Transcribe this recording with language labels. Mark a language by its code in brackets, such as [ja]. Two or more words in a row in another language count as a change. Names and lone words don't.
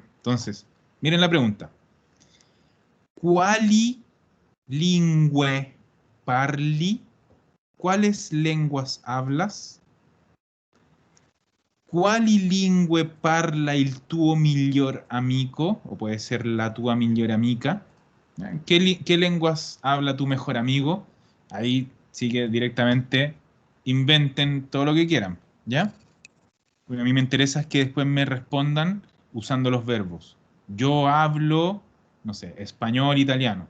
[es] Entonces, miren la pregunta. [it] Quali lingue parli? [es] ¿Cuáles lenguas hablas? [it] Quali lingue parla il tuo miglior amico? [es] O puede ser [it] la tua migliore amica. [es] ¿Qué lenguas habla tu mejor amigo? Ahí sí que directamente inventen todo lo que quieran, ¿ya? Bueno, a mí me interesa es que después me respondan usando los verbos. Yo hablo, no sé, español, italiano.